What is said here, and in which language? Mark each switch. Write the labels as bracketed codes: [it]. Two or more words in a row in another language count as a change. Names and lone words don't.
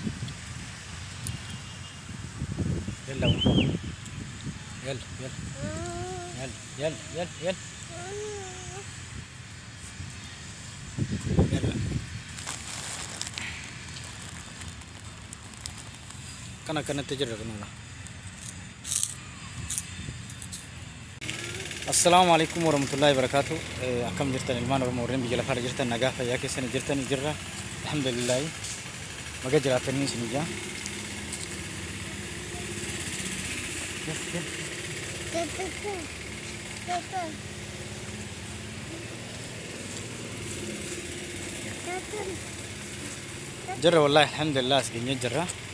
[om] Yal. Kana kanatti jirra kunula. [ar] السلام عليكم ورحمة الله وبركاته. [om] Akkam jirtan ilmaan Oromoo warreen biyya lafaa irra jirtan nagaa fayyaa keessan jirtanii jirra. Alhamdulillah baga jiraatanii isin ijaa. Jirra [ar] والله الحمد لله [om] as geenye jirra.